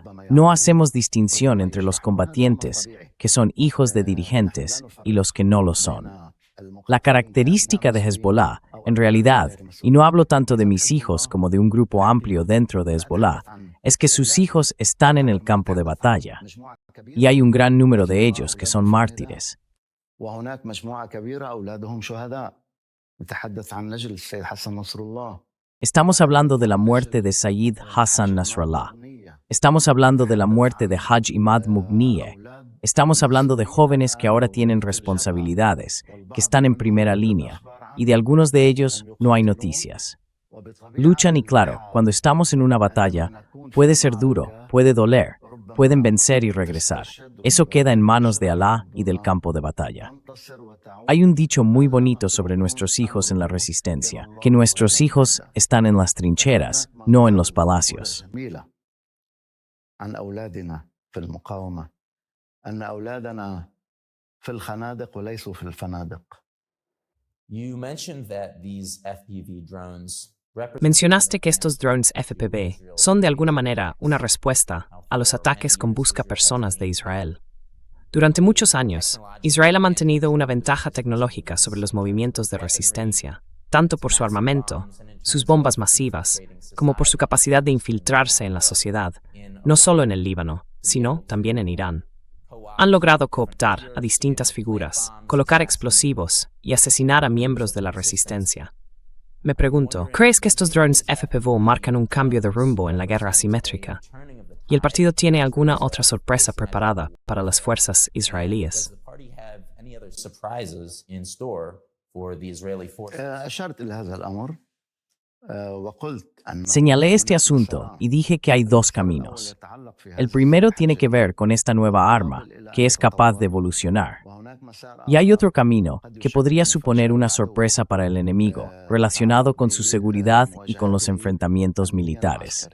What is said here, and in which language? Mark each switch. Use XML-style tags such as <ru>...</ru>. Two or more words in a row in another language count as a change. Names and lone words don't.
<es>No hacemos distinción entre los combatientes, que son hijos de dirigentes, y los que no lo son. La característica de Hezbollah, en realidad, y no hablo tanto de mis hijos como de un grupo amplio dentro de Hezbollah, es que sus hijos están en el campo de batalla. Y hay un gran número de ellos que son mártires.</es> <ar>وهناك مجموعة كبيرة أولادهم شهداء. نتحدث عن نجل السيد حسن نصر الله.</ar> <es>Estamos hablando de la muerte de Sayyid Hassan Nasrallah. Estamos hablando de la muerte de Haj Imad Mughniye. Estamos hablando de jóvenes que ahora tienen responsabilidades, que están en primera línea, y de algunos de ellos no hay noticias. Luchan y claro, cuando estamos en una batalla, puede ser duro, puede doler, pueden vencer y regresar. Eso queda en manos de Alá y del campo de batalla. Hay un dicho muy bonito sobre nuestros hijos en la resistencia, que nuestros hijos están en las trincheras, no en los palacios.</es> <ar>عن أولادنا في المقاومة أن أولادنا في الخنادق وليسوا في الفنادق.</ar> <en>You mentioned that these FPV drones represent</en> <es>Mencionaste que estos drones FPV son de alguna manera una respuesta a los ataques con buscapersonas de Israel. Durante muchos años, Israel ha mantenido una ventaja tecnológica sobre los movimientos de resistencia, tanto por su armamento, sus bombas masivas, como por su capacidad de infiltrarse en la sociedad, no solo en el Líbano, sino también en Irán. Han logrado cooptar a distintas figuras, colocar explosivos y asesinar a miembros de la resistencia. Me pregunto, ¿crees que estos drones FPV marcan un cambio de rumbo en la guerra asimétrica? ¿Y el partido tiene alguna otra sorpresa preparada para las fuerzas israelíes?</es> <en>Does the party have any other surprises in store for the Israeli forces?</en> <ar>أشرت إلى هذا الأمر وقلت أن</ar> <es>Señalé este asunto y dije que hay 2 caminos. El primero tiene que ver con esta nueva arma, que es capaz de evolucionar. Y hay otro camino, que podría suponer una sorpresa para el enemigo, relacionado con su seguridad y con los enfrentamientos militares.</es>